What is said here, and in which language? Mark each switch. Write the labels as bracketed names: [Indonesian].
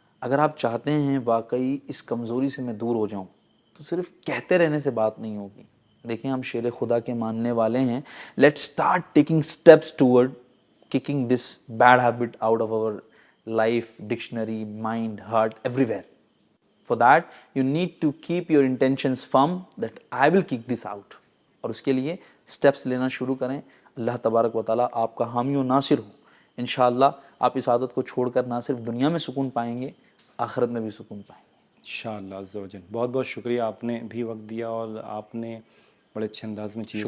[Urdu] اگر آپ چاہتے ہیں واقعی اس کمزوری سے میں دور ہو جاؤں تو صرف کہتے رہنے سے بات نہیں ہوگی. دیکھیں ہم شیر خدا کے ماننے والے ہیں. [English] Let start taking steps toward kicking this bad habit out of our life, dictionary, mind, heart, everywhere. For that you need to keep your intentions firm that I will kick this out. [Urdu] اور اس کے لیے steps لینا شروع کریں. اللہ تبارک و تعالیٰ آپ کا حامی و ناصر ہو. انشاءاللہ آپ اس عادت کو چھوڑ کر نہ صرف دنیا میں سکون پائیں گے, آخرت میں بھی سکون پائیں گے انشاءاللہ عز و جل. بہت بہت شکریہ, آپ نے بھی وقت دیا اور آپ نے بڑے اچھے انداز میں چیزیں